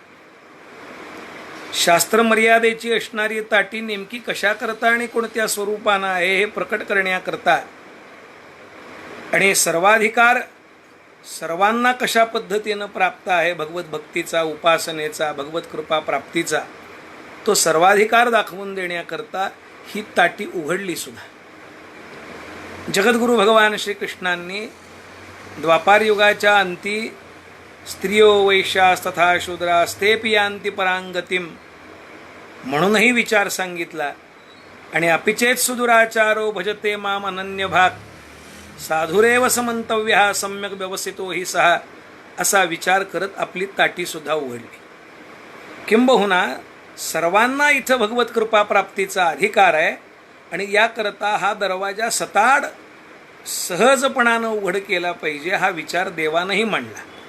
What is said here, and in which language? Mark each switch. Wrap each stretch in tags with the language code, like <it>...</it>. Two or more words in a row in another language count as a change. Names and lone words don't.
<mr>शास्त्र मर्यादेची असणारी ताटी नेमकी कशा करता आणि कोणत्या स्वरूपानं आहे हे प्रकट करण्याकरता आणि सर्वाधिकार सर्वांना कशा पद्धतीनं प्राप्त आहे भगवत भक्तीचा, उपासनेचा, भगवत कृपा प्राप्तीचा, तो सर्वाधिकार दाखवून देण्याकरता ही ताटी उघडली सुद्धा. जगद्गुरु भगवान श्रीकृष्णांनी द्वापार युगाच्या अंती</mr> <sa>स्त्रियो वैश्यास्तथा शूद्रास्तेपि यान्ति परांगतिम</sa> <mr>म्हणूनही विचार सांगितला. आणि</mr> <sa>अपिचेत सुदुराचारो भजते माम अनन्य भाग साधुरेव समंतव्य सम्यक व्यवसितो</sa> <mr>ही सहा असा विचार करत आपली ताटी सुद्धा उघडली. किंबहुना सर्वांना इथं भगवत कृपा प्राप्तीचा अधिकार आहे आणि याकरता हा दरवाजा सताड सहजपणानं उघड केला पाहिजे, हा विचार देवानंही मांडला.</mr>